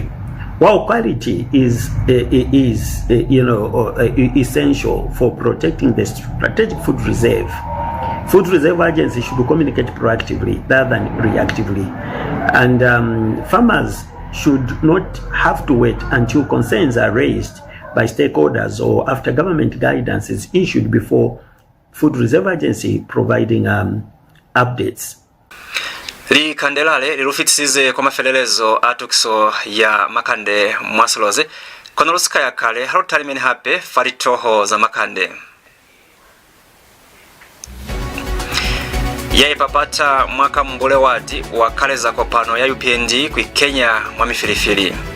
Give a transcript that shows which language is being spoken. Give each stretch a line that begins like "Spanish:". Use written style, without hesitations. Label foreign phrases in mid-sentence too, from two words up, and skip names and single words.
English: While quality is essential for protecting the strategic food reserve agency should communicate proactively rather than reactively, and farmers should not have to wait until concerns are raised by stakeholders or after government guidance is issued before Food Reserve Agency providing updates.
Lozi: Likandelale lirufitisize kwa mafelelezo atukiso ya makande mwasoloze kono lusika ya kale halutalimeni hape faritoho za makande yaipapata mwaka mbule wadi wa kale za kopano ya UPND kwi Kenya mwamifilifili